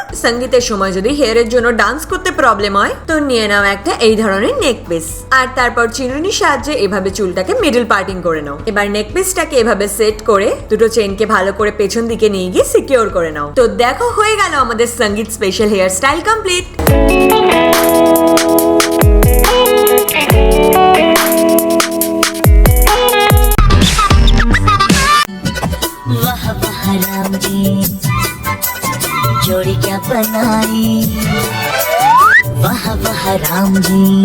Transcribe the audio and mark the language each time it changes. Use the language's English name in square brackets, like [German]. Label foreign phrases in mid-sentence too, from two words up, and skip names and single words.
[Bangla] সঙ্গীতের সময় যদি হেয়ারের জন্য ডান্স করতে প্রবলেম হয়, তো নিয়ে নাও একটা এই ধরনের [English] neck piece, [Bangla] আর তারপর চিরুনির সাহায্যে এভাবে চুলটাকে [English] middle parting [Bangla] করে নাও। এবার নেক পিসটাকে এভাবে সেট করে দুটো চেনকে ভালো করে পেছন দিকে নিয়ে গিয়ে সিকিউর করে নাও। তো দেখো, হয়ে গেল আমাদের সঙ্গীত [English] special hair style complete. [Hindi] राम जी जोड़ी क्या बनाई, वाह वाह राम जी।